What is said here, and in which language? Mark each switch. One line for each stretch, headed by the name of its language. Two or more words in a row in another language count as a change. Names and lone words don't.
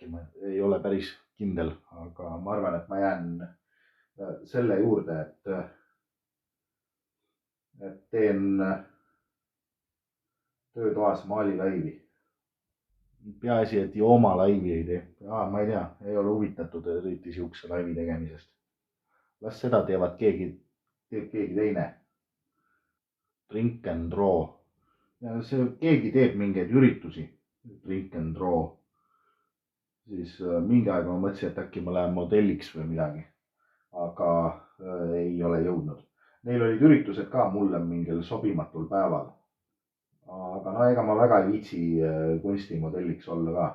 Estonian: Ma ei ole päris kindel, aga ma arvan, et ma jään selle juurde, et teen töötoas maalilaivi. Peaasi, et jooma laivi ei tee. Ma ei tea, ei ole huvitatud eriti siukse laivi tegemisest. Las seda teeb keegi teine.
English: Drink and draw.
Estonian: Ja keegi teeb mingeid üritusi.
English: Drink and draw.
Estonian: Siis mingi aeg ma mõtlesin, et äkki ma lähen modelliks või midagi. Aga ei ole jõudnud. Neil olid üritused ka mulle mingil sobimatul päeval. Aga no ega ma väga ei viitsi kunstimodelliks olla ka.